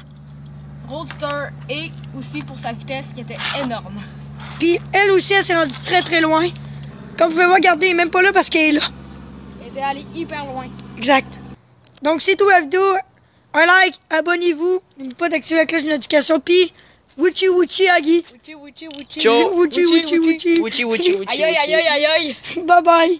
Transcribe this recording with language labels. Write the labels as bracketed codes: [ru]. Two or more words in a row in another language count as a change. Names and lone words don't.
[fr] Roadster et aussi pour sa vitesse qui était énorme. Puis elle aussi, elle s'est rendue très très loin. Comme vous pouvez voir, regardez, elle est même pas là parce qu'elle est là. Elle était allée hyper loin. Exact. Donc c'est tout la vidéo. Un like, abonnez-vous. N'oubliez pas d'activer la cloche de notification. Puis, wuchi wuchi Agui. Wuchi, wuchi, wuchi. Ciao. Wuchi wuchi wuchi. Wuchi, wuchi, wuchi. Aïe, aïe, aïe, aïe, aïe. [en] Bye bye.